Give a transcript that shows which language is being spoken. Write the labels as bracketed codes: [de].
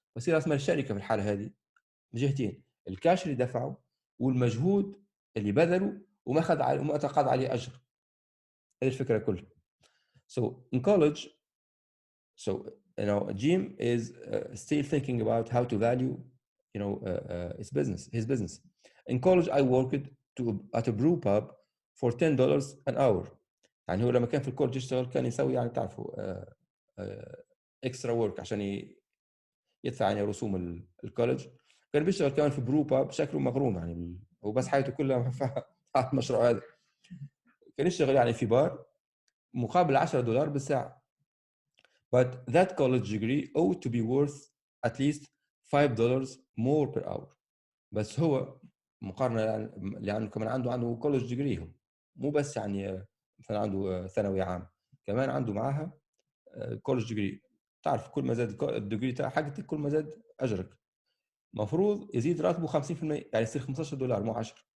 [ar] بس راس مال الشركه في الحاله هذه جهتين، الكاش اللي دفعه والمجهود اللي بذله وما اخذ عليه وما تقاضى عليه اجر. هذه الفكره كلها. [en] So in college, so Jim is still thinking about how to value his business. In college I worked at a brew pub for $10 an hour. [ar] يعني هو لما كان في الكولج يشتغل كان يسوي يعني تعرفوا اكسترا ورك عشان يدفع يعني رسوم الكولج. كان بيشتغل كمان في برو باب شكله مغروم يعني، هو بس حياته كلها على المشروع هذا. كان يشتغل يعني في بار مقابل $10 بالساعة. [en] But that college degree ought to be worth at least $5 more per hour. [ar] بس هو مقارنة لأنه كمان عنده college degree، هو مو بس يعني مثلا عنده ثانوي عام، كمان عنده معاها كولج ديجري. تعرف كل ما زاد الديجري تاع حقتك كل ما زاد اجرك. المفروض يزيد راتبه 50%، يعني يصير $15 مو 10.